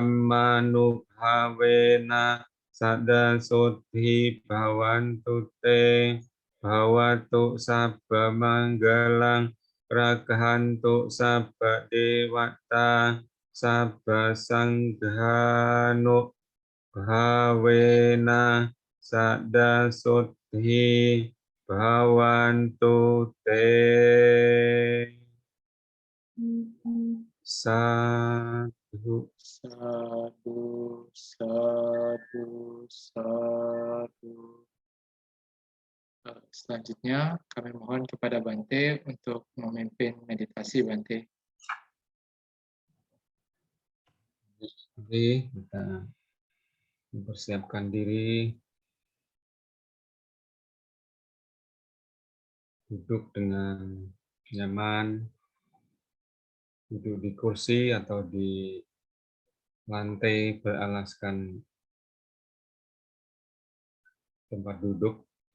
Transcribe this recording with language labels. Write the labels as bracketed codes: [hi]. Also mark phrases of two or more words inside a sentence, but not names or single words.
[pi] dhammanubhavena Sada sodhi bhavantu te bhavatu sabba manggalang raghantu sabba dewata sabba sanghanu bhavena sada sodhi bhavantu te sadhu Sadu, sadu, sadu. [id] Selanjutnya kami mohon kepada Bante untuk memimpin meditasi Bante. Mari kita mempersiapkan diri duduk dengan nyaman, duduk di kursi atau di lantai beralaskan tempat duduk.